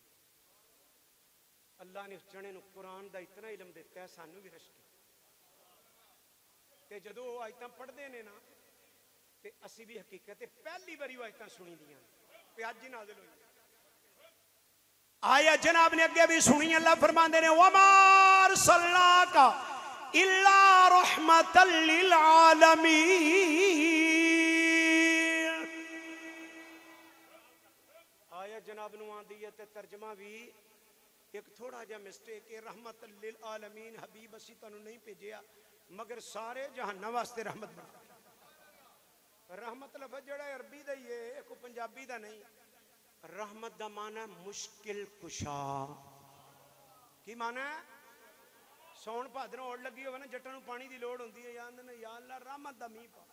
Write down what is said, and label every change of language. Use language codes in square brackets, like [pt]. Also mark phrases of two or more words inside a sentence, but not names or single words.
[pa] اللہ نے اس جنے نوں قرآن دا اِنّا علم دتا اے، سانوں وی رشک تے جدوں او آیتاں پڑھدے نے نا تے اسیں وی حقیقت پہلی واری او آیتاں سنیاں دیاں تے اج ای نازل ہوئی. آیا جناب نے اگے وی سنی۔ اللہ فرماندے نے [ar] وما أرسلناك إلا رحمة للعالمين. [pa] آیا جناب نوں آندی اے تے ترجمہ وی اک تھوڑا جیا مسٹیک اے. [ar] رحمة للعالمين [pa] حبیب اسیں تہانوں نہیں بھیجیا مگر سارے جہاناں واسطے رحمت بنا. رحمت لفظ جہڑا عربی دا ای اے، کوئی پنجابی دا نہیں. رحمت دا معنی مشکل کشا. کی معنی اے? ساون بھادروں اوڑ لگی ہووے نا، جٹاں نوں پانی دی لوڑ ہندی اے، یا آندے نے یا اللہ رحمت دا مینہ پا.